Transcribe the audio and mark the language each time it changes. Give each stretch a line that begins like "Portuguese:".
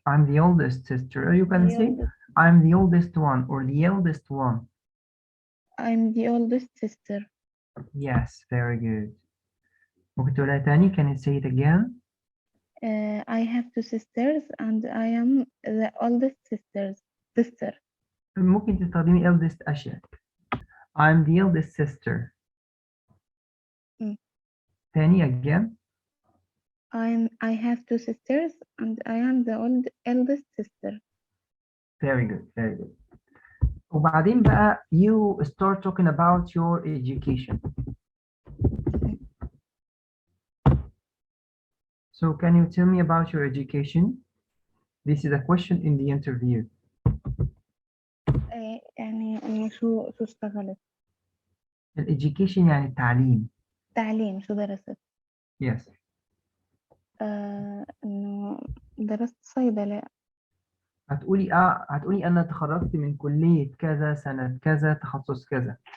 English: I'm the oldest sister. Or you can say I'm the oldest one or the eldest one. I'm the oldest sister. Yes, very good.
Arabic: ممكن تقولها تاني?
English: Can you say it again? I have two sisters and I am the oldest sister.
Arabic: ممكن تستخدمي eldest أشياء.
English: I'm the eldest sister. تاني again. I have two sisters and I am the eldest sister. Very good, very good.
Arabic: وبعدين بقى
English: you start talking about your education. So can you tell me about your education? This is a question in the interview.
Arabic: يعني إنه شو اشتغلت؟ education يعني التعليم. تعليم، شو درست؟
English: Yes.
Arabic: إنه درست صيدلة. هتقولي أنا تخرجت من كلية كذا سنة كذا تخصص كذا.